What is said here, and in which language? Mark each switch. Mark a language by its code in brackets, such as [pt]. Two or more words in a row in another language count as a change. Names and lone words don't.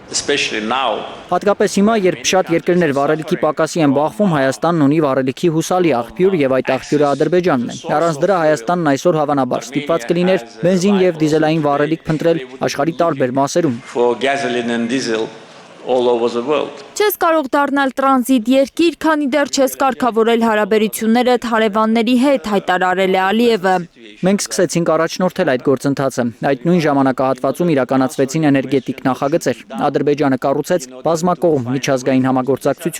[hy] Հատկապես հիմա, երբ շատ երկրներ վառելիքի պակասի են բախվում, Հայաստանն ունի վառելիքի հուսալի աղբյուր եւ այդ աղբյուրը Ադրբեջանն է։ Առանց դրա Հայաստանն այսօր հավանաբար ստիպված կլիներ բենզին եւ դիզելային վառելիք փնտրել աշխարհի տարբեր մասերում։ [en] All over the world. [hy] Չես կարող դառնալ տրանզիտ երկիր, քանի դեռ չես կարգավորել հարաբերություններդ հարևանների հետ, հայտարարել է Ալիևը։ Մենք սկսեցինք առաջնորդել այդ գործընթացը։ Այդ նույն ժամանակահատվածում իրականացվեցին էներգետիկ նախագծեր։ Ադրբեջանը կառուցեց բազմակողմ միջազգային համագործակցություն։